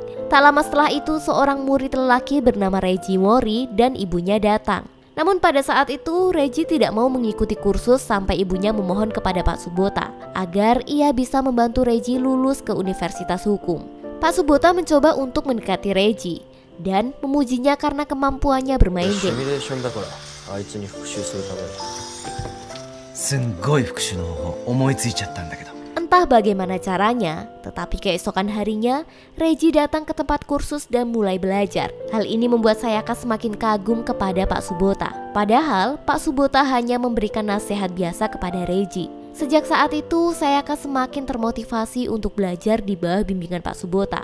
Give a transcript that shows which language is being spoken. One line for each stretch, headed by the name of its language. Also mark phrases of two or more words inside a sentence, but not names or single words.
Indonesian: Tak lama setelah itu, seorang murid lelaki bernama Reiji Mori dan ibunya datang. Namun pada saat itu Reiji tidak mau mengikuti kursus sampai ibunya memohon kepada Pak Subota agar ia bisa membantu Reiji lulus ke Universitas Hukum. Pak Subota mencoba untuk mendekati Reiji dan memujinya karena kemampuannya bermain game.
Japanese: すんごい復習の方法思いついちゃったんだけど。
Indonesian: Entah bagaimana caranya, tetapi keesokan harinya Reiji datang ke tempat kursus dan mulai belajar. Hal ini membuat Sayaka semakin kagum kepada Pak Subota. Padahal Pak Subota hanya memberikan nasihat biasa kepada Reiji. Sejak saat itu Sayaka semakin termotivasi untuk belajar di bawah bimbingan Pak Subota.